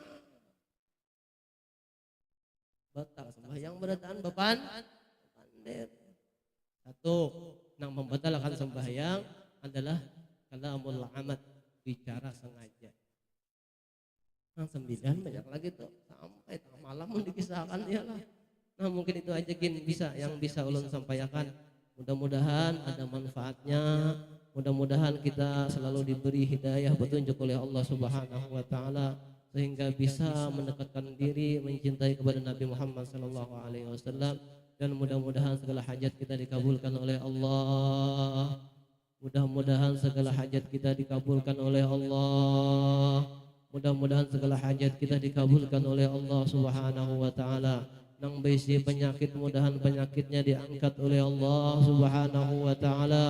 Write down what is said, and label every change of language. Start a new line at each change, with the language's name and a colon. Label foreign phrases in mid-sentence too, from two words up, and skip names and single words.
Banjar: Batal sembahyang berataan bepan pandir.
Indonesian: Satu, yang membatalkan sembahyang adalah
Arabic: كلام العمد,
Indonesian: bicara sengaja. Nah 9 banyak lagi tuh sampai tengah malam dikisahkan ya lah. Nah mungkin itu aja yang bisa ulun sampaikan. Mudah-mudahan ada manfaatnya. Mudah-mudahan kita selalu diberi hidayah petunjuk oleh Allah
Arabic: سبحانه وتعالى
Indonesian: sehingga bisa mendekatkan diri mencintai kepada Nabi Muhammad
Arabic: صلى الله عليه وسلم
Indonesian: dan mudah-mudahan segala hajat kita dikabulkan oleh Allah. Mudah-mudahan segala hajat kita dikabulkan oleh Allah. Mudah-mudahan segala hajat kita dikabulkan oleh Allah
Arabic: سبحانه وتعالى.
Banjar: Nang bisi penyakit mudahan penyakitnya diangkat oleh Allah
Arabic: سبحانه وتعالى.